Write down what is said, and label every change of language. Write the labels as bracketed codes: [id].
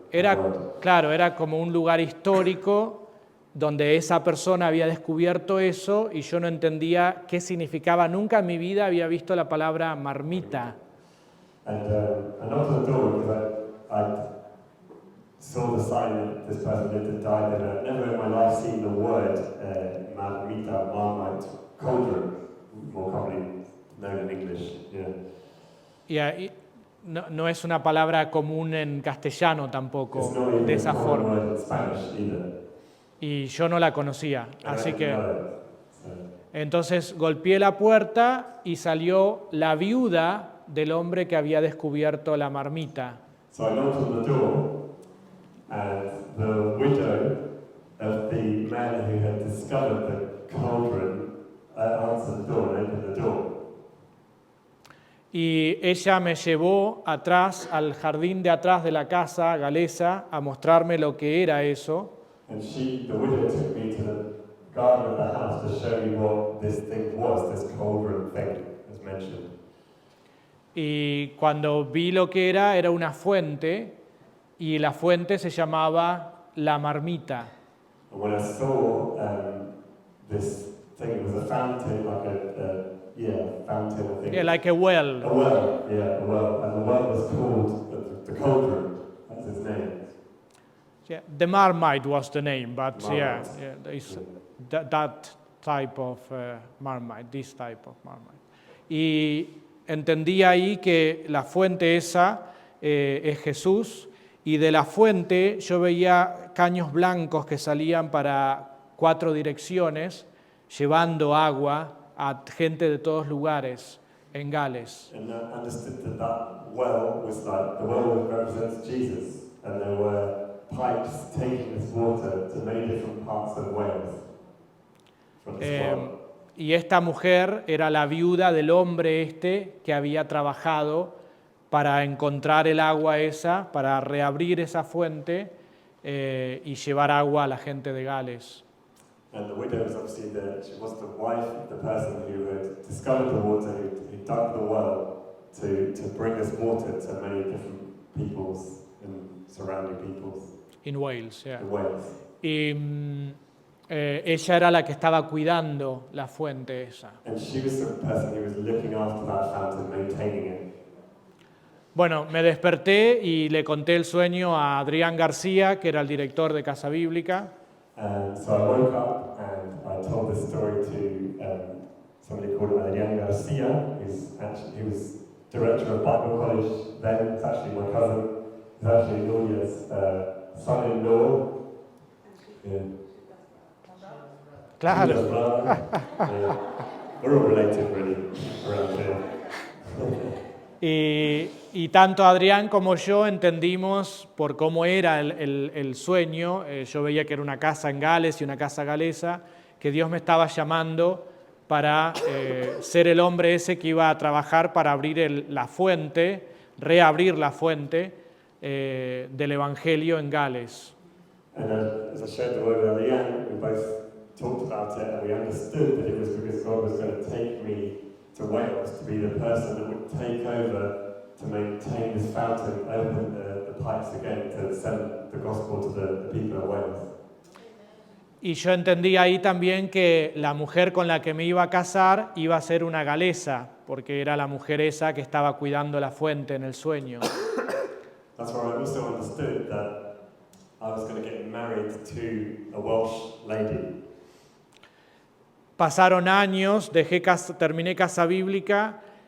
[es] Era como un lugar histórico donde esa persona había descubierto eso y yo no entendía qué significaba. Nunca en mi vida había visto la palabra marmita. [en] And I knocked on the door because I saw the sign that this person lived and died, and I'd never in my life seen the word marmita, marmite, cauldron, more commonly known in English. Yeah. [es] Y no es una palabra común en castellano tampoco, de esa forma. [en] Word in Spanish either. [es] Y yo no la conocía, así que entonces golpeé la puerta y salió la viuda del hombre que había descubierto la marmita. [en] So I knocked on the door, and the widow of the man who had discovered the cauldron answered the door and opened the door. [es] Y ella me llevó atrás, al jardín de atrás de la casa galesa, a mostrarme lo que era eso. [en] And the widow took me to the garden of the house to show me what this thing was, this cauldron thing, as mentioned. [es] Y cuando vi lo que era una fuente, y la fuente se llamaba la marmita. [en] And when I saw this thing, it was a fountain, like a fountain, I think. Yeah, like a well. A well, yeah, a well. And the well was called the cauldron. That's its name. Yeah, the marmite was the name, but Marmite. it's that type of marmite, this type of marmite. [es] Y entendí ahí que la fuente esa es Jesús, y de la fuente yo veía caños blancos que salían para 4 direcciones, llevando agua a gente de todos lugares en Gales. [en] And I understood that well was like, the well represents Jesus, and there were pipes taking this water to many different parts of Wales from this well. [es] Y esta mujer era la viuda del hombre que había trabajado para encontrar el agua esa, para reabrir esa fuente y llevar agua a la gente de Gales. [en] And the widow was obviously she was the wife of the person who had discovered the water, who dug the well to bring this water to many different peoples and surrounding peoples. In Wales, yeah. In Wales. [es] Y ella era la que estaba cuidando la fuente esa. [en] And she was the person who was looking after that fountain, maintaining it. [es] Bueno, me desperté y le conté el sueño a Adrián García, que era el director de Casa Bíblica. [en] So I woke up and I told this story to somebody called Adrián García, he was director of Bible College then. It's actually my cousin. He's actually Nuria's son-in-law. Yeah. [es] Claro. [en] Nuria's brother. Yeah. We're all related, really, around here. [es] Y tanto Adrián como yo entendimos por cómo era el sueño, yo veía que era una casa en Gales y una casa galesa, que Dios me estaba llamando para ser el hombre ese que iba a trabajar para abrir la fuente, reabrir la fuente del Evangelio en Gales. [en] And as I shared the word with Adrián, we both talked about it and we understood that it was because God was going to take me to Wales to be the person that would take over to maintain this fountain, open the pipes again to send the gospel to the people of Wales. [es] Y yo entendí ahí también que la mujer con la que me iba a casar iba a ser una galesa, porque era la mujer esa que estaba cuidando la fuente en el sueño. [en] That's where I also understood that I was going to get married to a Welsh lady. [es] Pasaron años, terminé casa bíblica.